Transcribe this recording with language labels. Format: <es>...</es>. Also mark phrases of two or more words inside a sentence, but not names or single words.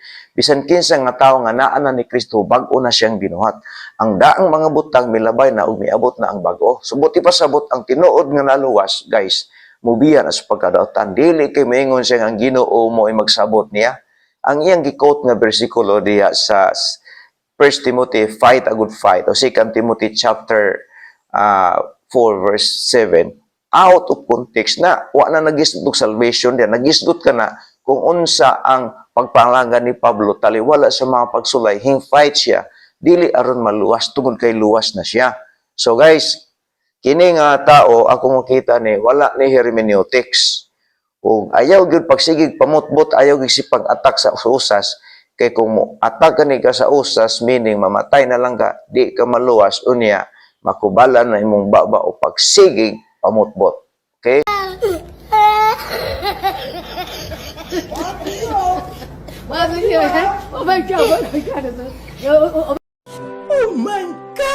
<ceb>Bisan kinsa nga tawo nga naa na ni Kristo bag-o na siyang binuhat. Ang daang mga butang milabay na ug miabot na ang bag-o. Subuti pa sabot ang tinuod nga naluwas, guys. Mubiya na sa pagkadautan. Dili kay moingon siya nga ang Ginoo mo ay magsabot niya. Ang iyang gi-quote nga bersikulo diya sa 1 Timothy,</ceb> <en>fight a good fight,</en> <ceb>o 2 Timothy chapter 4 verse 7,</ceb> <en>out of context</en> <ceb>na, wa na nagisgot og salvation diya, nagisgot ka na kung unsa ang pagpangalangan ni Pablo, taliwala sa mga pagsulay, hing-fight siya, dili aron maluwas, tungod kay luwas na siya. So guys, kini nga tao, ako makita ni, wala ni hermeneutics. O ayaw gyud pagsigig pamutbot, ayaw gyud si pag-attack sa usas, kay kung mo attack ni ka sa usas, meaning mamatay na lang ka, di ka maluwas, unya, makubalan na imong baba o pagsigig pamutbot. Okay?</ceb> <en>Oh my God, oh my God. Oh my</en>